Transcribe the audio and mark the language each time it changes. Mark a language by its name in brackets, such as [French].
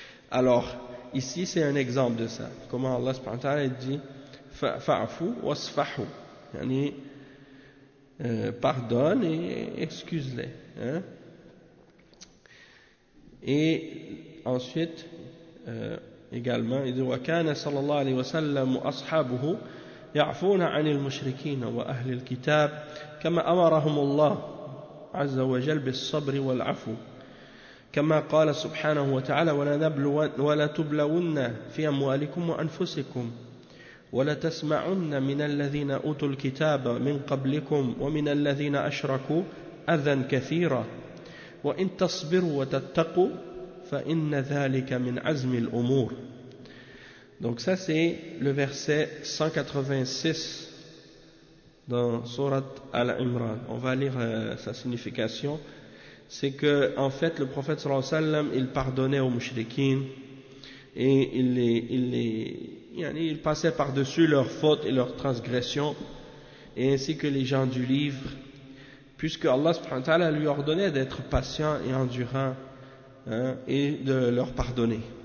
[French] Alors ici c'est un exemple de ça, comment Allah subhanahu wa ta'ala dit [Arabic] fa'fu wasfahu, [French] yani pardonne et excuse-les, hein. Et ensuite, également, il dit [Arabic] « Wa kana sallallahu alayhi wa sallam ashabuhu يعفون عن المشركين وأهل الكتاب كما أمرهم الله عز وجل بالصبر والعفو، كما قال سبحانه وتعالى: ولتبلون في أموالكم وأنفسكم ولتسمعن من الذين أوتوا الكتاب من قبلكم ومن الذين أشركوا أذى كثيرا وإن تصبروا وتتقوا فإن ذلك من عزم الأمور. [French] Donc ça c'est le verset 186 dans Sourate Al-Imran. On va lire sa signification. C'est que en fait le prophète sallallahu alayhi wa sallam, il pardonnait aux mushrikins et il passait par-dessus leurs fautes et leurs transgressions, et ainsi que les gens du livre, puisque Allah subhanahu wa ta'ala lui ordonnait d'être patient et endurant, hein, et de leur pardonner.